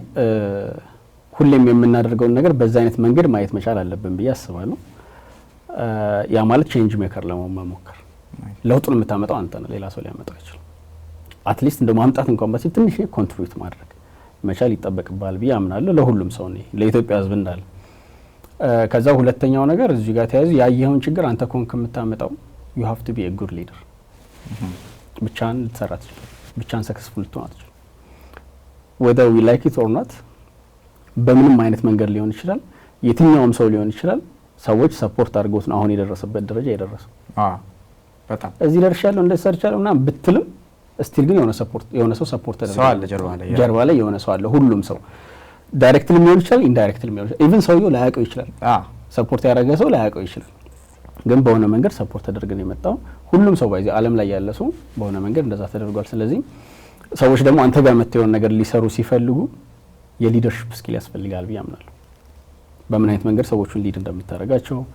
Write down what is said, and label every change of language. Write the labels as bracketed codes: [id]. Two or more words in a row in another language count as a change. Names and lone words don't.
[am] ሁሌም የምናደርገውን ነገር በዛ አይነት መንገድ ማየት መቻል አለብን ብዬ አስባለሁ። ያ ማለት [en] change maker [am] ለመሆን መሞከር። ለውጡን የምታመጣው አንተ ነህ፣ ሌላ ሰው ሊያመጣው አይችልም። አትሊስት እንደ ማምጣት እንኳን ባሲ ትንሽ ኮንትሪቢዩት ማድረግ መቻል ይጠበቅባል ብዬ አምናለሁ። ለሁሉም ሰው ነው፣ ለኢትዮጵያ ሕዝብ እንዳለ። ከዛ ሁለተኛው ነገር እዚህ ጋር ተያይዞ ያየኸውን ችግር አንተ ኮንክ የምታመጣው [en] you have to be a good leader። [am] ብቻን ልትሰራ ትችላለህ፣ ብቻን ሰክሰስፉል ልትሆን አትችልም። [en] whether we like it or not [am] በምንም አይነት መንገድ ሊሆን ይችላል፣ የትኛውም ሰው ሊሆን ይችላል። ሰዎች ሰፖርት አድርገውት ነው አሁን የደረሰበት ደረጃ የደረሰው። በጣም እዚህ ደርሻለሁ እንደዚህ ሰርቻለሁ ምናምን ብትልም ስቲል ግን የሆነ ሰው ሰፖርት ተደርጓል። ጀርባ ላይ የሆነ ሰው አለ። ሁሉም ሰው ዳይሬክትሊ ሊሆን ይችላል፣ ኢንዳይሬክትሊ ሊሆን ይችላል። ኢቭን ሰውየው ላያውቀው ይችላል። ሰፖርት ያደረገ ሰው ላያውቀው ይችላል። ግን በሆነ መንገድ ሰፖርት ተደርገን የመጣው ሁሉም ሰው ባይዚ ዓለም ላይ ያለ ሰው በሆነ መንገድ እንደዛ ተደርጓል። ስለዚህ ሰዎች ደግሞ አንተ ጋር መጥተው ነገር ሊሰሩ ሲፈልጉ [en] leadership skill [am] ያስፈልጋል ብዬ አምናለሁ። በምን አይነት መንገድ ሰዎችን ሊድ እንደምታደርጋቸው